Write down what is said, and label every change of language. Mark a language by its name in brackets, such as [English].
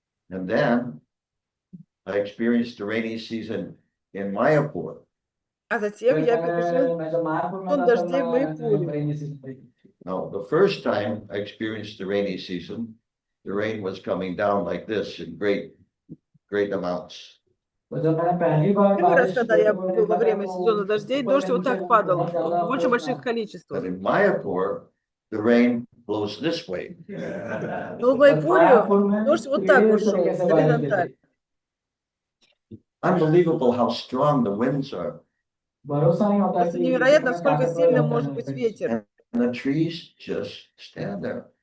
[English] And then I experienced the rainy season in Mayapur. [Russian] А затем я пережил сезон дождей в Майяпуре. [English] Now, the first time I experienced the rainy season, the rain was coming down like this in great amounts. [Russian] Первый раз, когда я был во время сезона дождей, дождь вот так падал в очень больших количествах. [English] But in Mayapur, the rain blows this way. [Russian] Но в Майяпуре дождь вот так вот шел, горизонтально. [English] Unbelievable how strong the winds are. [Russian] Просто невероятно, насколько сильным может быть ветер. [English] And the trees just stand there.